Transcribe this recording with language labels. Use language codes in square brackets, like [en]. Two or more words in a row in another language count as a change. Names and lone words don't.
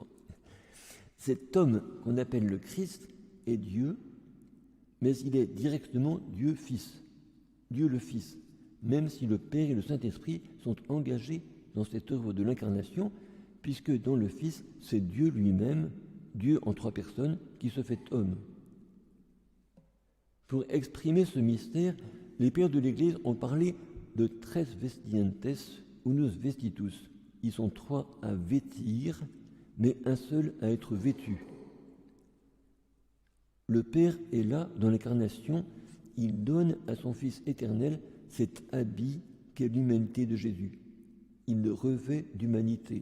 [fr] Cet homme qu'on appelle le Christ est Dieu, mais il est directement Dieu Fils, Dieu le Fils, même si le Père et le Saint-Esprit sont engagés dans cette œuvre de l'incarnation, puisque dans le Fils, c'est Dieu lui-même, Dieu en trois personnes, qui se fait homme. [la] Pour exprimer ce mystère, les pères de l'Église ont parlé de tres vestientes unus vestitus. [fr] Ils sont trois à vêtir, mais un seul à être vêtu. Le Père est là dans l'incarnation, il donne à son Fils éternel cet habit qu'est l'humanité de Jésus. Il le revêt d'humanité.